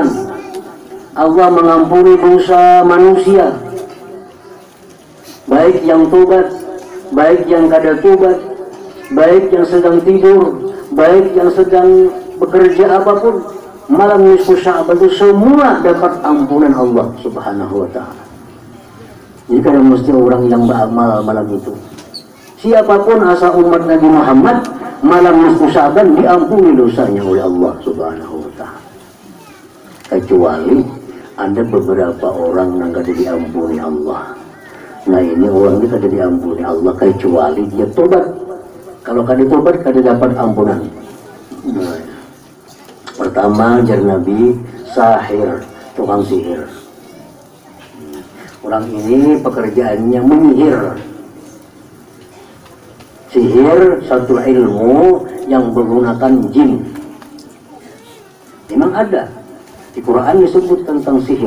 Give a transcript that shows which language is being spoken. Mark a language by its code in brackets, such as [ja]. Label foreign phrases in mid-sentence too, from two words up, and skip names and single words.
[id] Allah mengampuni dosa manusia, baik yang tobat, baik yang kada tobat, baik yang sedang tidur, baik yang sedang bekerja apapun. Malam nisfu Sya'ban itu semua dapat ampunan Allah [ar] Subhanahu wa ta'ala. [id] Jadi kada mesti orang yang beramal malam itu. Siapapun asal umat Nabi Muhammad, malam nisfu Sya'ban diampuni dosanya oleh Allah [ar] Subhanahu wa ta'ala. [id] Kecuali ada beberapa orang yang kada diampuni Allah. Nah, ini orang ini kada diampuni Allah kecuali dia tobat. Kalau [bjn] kada tobat kada [id] dapat ampunan. Nah, pertama jar Nabi sahir, tukang sihir. Orang ini pekerjaannya menyihir. Sihir satu ilmu yang menggunakan jin. Memang ada di Quran disebut tentang sihir.